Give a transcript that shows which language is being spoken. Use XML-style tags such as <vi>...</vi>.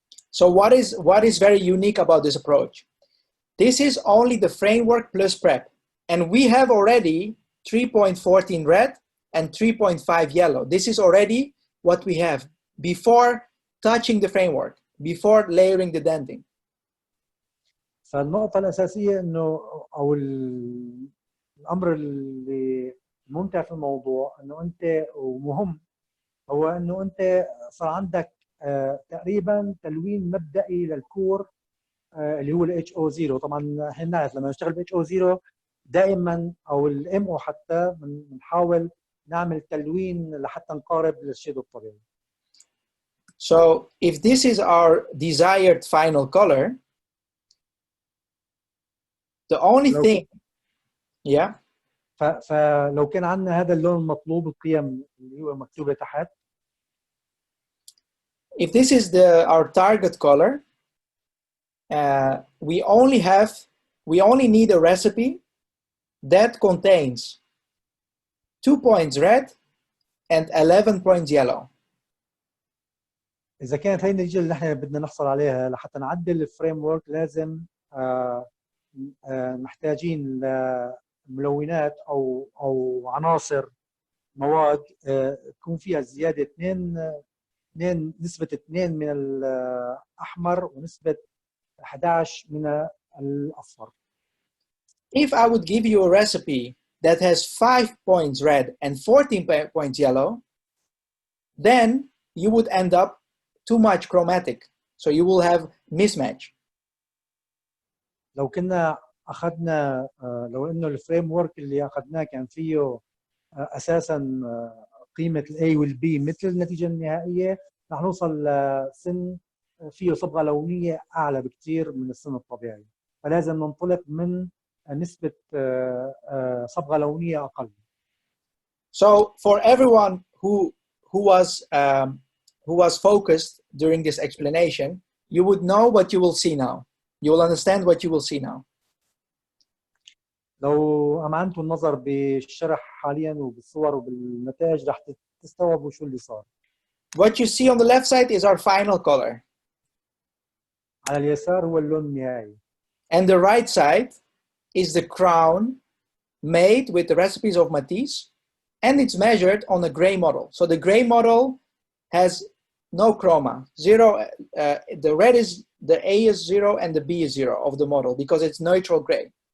<en>So what is very unique about this approach? This is only the framework plus prep, and we have already 3.14 red and 3.5 yellow. This is already what we have before touching the framework, before layering the denting.</en> <ar>فالنقطة الأساسية إنه أو الأمر اللي ممتع في الموضوع إنه أنت ومهم هو إنه أنت صار عندك تقريبا تلوين مبدئي للكور اللي هو ال HO0. طبعا احنا بنعرف لما نشتغل ب HO0 دائما او الام او حتى بنحاول نعمل تلوين لحتى نقارب للشيد الطبيعي.</ar> <en>So if this is our desired final color, the only thing, yeah.</en> <ar>فلو كان عندنا هذا اللون المطلوب القيم اللي هو مكتوبة تحت.</ar> <en>If this is our target color, we only need a recipe that contains 2 points red and 11 points yellow.</en> <ar>إذا كانت هي النتيجة اللي نحن بدنا نحصل عليها لحتى نعدل الفريم ورك، لازم محتاجين لملونات أو عناصر مواد تكون فيها زيادة 2 نسبة 2 من الأحمر ونسبة 11 من الأصفر.</ar> <en>If I would give you a recipe that has 5 points red and 14 points yellow, then you would end up too much chromatic. So you will have mismatch.</en> <ar>لو كنا أخذنا لو إنه الفريم ورك اللي أخذناه كان فيه أساساً قيمة ال A وال B مثل النتيجة النهائية، رح نوصل لسن فيه صبغة لونية أعلى بكثير من السن الطبيعي. فلازم ننطلق من نسبة صبغة لونية أقل.</ar> <en>So for everyone who was focused during this explanation, you would know what you will see now. You will understand what you will see now.</en> <ar>لو أمعنتوا النظر بالشرح حالياً وبالصور وبالنتائج رح تستوعبوا شو اللي صار.</ar> <en>What you see on the left side is our final color.</en> <ar>على اليسار هو اللون النهائي.</ar> <en>And the right side is the crown made with the recipes of Matisse, and it's measured on a gray model. So the gray model has no chroma, 0. The red is, the A is 0 and the B is 0 of the model because it's neutral gray.</en>